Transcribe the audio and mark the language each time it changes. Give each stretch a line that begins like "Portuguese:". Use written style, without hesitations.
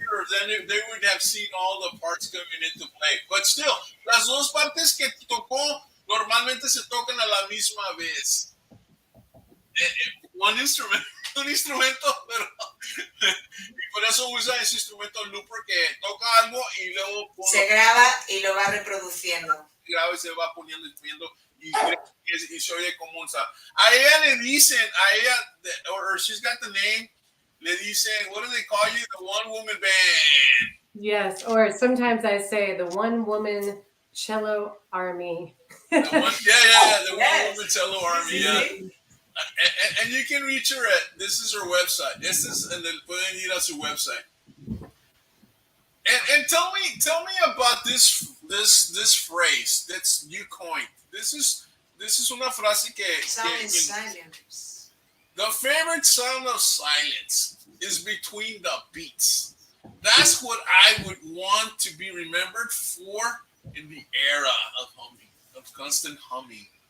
English: Then they would have seen all the parts coming into play.
Spanish: But still, las dos partes que tocó normalmente se tocan a la misma vez. Un instrumento, pero y por eso usa ese instrumento looper que toca algo y luego se graba y lo va reproduciendo. Graba y se va poniendo y se oye como un sound. A ella le dicen,
English: or she's got the name,
Spanish: le dicen,
English: what do they call you? The one woman band. Yes, or sometimes I say the one woman cello army. The one woman cello army, yeah. And you can reach her at, this is her website. And then
Spanish: pueden ir a su website.
English: And tell me about this phrase that's you coined. This is
Spanish: una frase que
English: Silence. The favorite sound of silence is between the beats. That's what I would want to be remembered for in the era of humming, of constant humming.